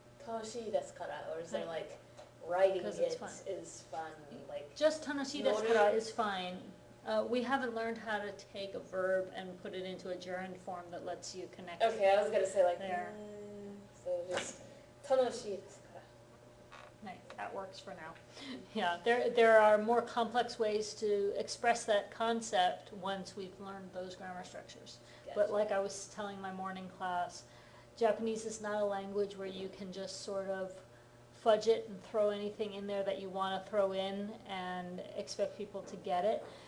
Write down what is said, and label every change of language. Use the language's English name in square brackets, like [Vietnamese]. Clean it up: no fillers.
[Japanese] 楽しいですから [English] or is it Right. like writing Because it it's fun. is fun like Just [Japanese] 楽しいですから [English] is fine. We haven't learned how to take a verb and put it into a gerund form that lets you connect. Okay, I was gonna say like There. so just [Japanese] 楽しいですから [English] Right, that works for now. Yeah, there are more complex ways to express that concept once we've learned those grammar structures. But like I was telling my morning class, Japanese is not a language where you can just sort of fudge it and throw anything in there that you want to throw in and expect people to get it.